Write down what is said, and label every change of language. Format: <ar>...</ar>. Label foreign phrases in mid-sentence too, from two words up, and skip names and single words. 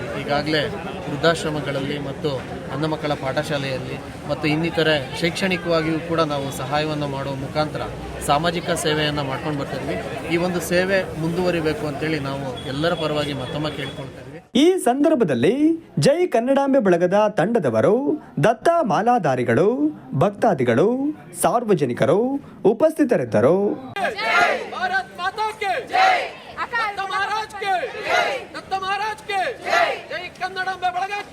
<kn>ಈಗಾಗಲೇ ವೃದ್ಧಾಶ್ರಮಗಳಲ್ಲಿ ಮತ್ತು ಅನ್ನ ಮಕ್ಕಳ ಪಾಠಶಾಲೆಯಲ್ಲಿ ಮತ್ತು ಇನ್ನಿತರೆ ಶೈಕ್ಷಣಿಕವಾಗಿಯೂ ಕೂಡ ನಾವು ಸಹಾಯವನ್ನು ಮಾಡುವ ಮುಖಾಂತರ ಸಾಮಾಜಿಕ ಸೇವೆಯನ್ನು ಮಾಡ್ಕೊಂಡು ಬರ್ತಾಯಿದ್ವಿ. ಈ ಒಂದು ಸೇವೆ ಮುಂದುವರಿಬೇಕು ಅಂತೇಳಿ ನಾವು ಎಲ್ಲರ ಪರವಾಗಿ ಮತ್ತೊಮ್ಮೆ ಕೇಳ್ಕೊಳ್ತಾ ಇದ್ವಿ. ಈ ಸಂದರ್ಭದಲ್ಲಿ ಜೈ ಕನ್ನಡಾಂಬೆ ಬಳಗದ ತಂಡದವರು, ದತ್ತ ಮಾಲಾಧಾರಿಗಳು, ಭಕ್ತಾದಿಗಳು, ಸಾರ್ವಜನಿಕರು ಉಪಸ್ಥಿತರಿದ್ದರು.</kn> <hi>भारत माता के दत्त महाराज के जय कन्नडांबे</hi>